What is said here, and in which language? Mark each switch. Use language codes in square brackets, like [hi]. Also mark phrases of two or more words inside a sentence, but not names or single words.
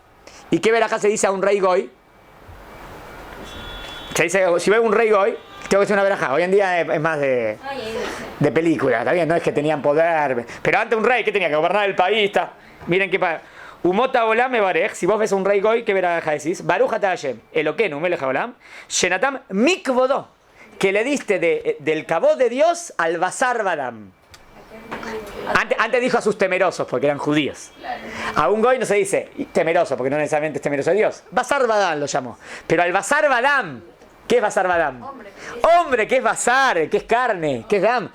[es] ¿Y qué verajá se dice a un rey goy? Se dice, si veo un rey goy, tengo que hacer una verajá. Hoy en día es más de película, ¿está bien? No es que tenían poder. Pero antes un rey que tenía que gobernar el país. Miren qué pasa. [he] ומותא עולם מברך, [es] si vos ves a un rey goy, ¿qué verajá decís? [he] ברוך אתה השם אלוקינו מלך העולם שנתן מכבודו, [es] que le diste del kabod de Dios al [he] בשר ודם. [es] Antes dijo a sus temerosos, porque eran judíos. A un goy no se dice temeroso, porque no necesariamente es temeroso de Dios. [he] בשר ודם [es] lo llamó. Pero al [he] בשר ודם, [es] ¿qué es [he] בשר ודם? [es] Hombre, ¿qué es basar? ¿Qué es carne? ¿Qué es dam?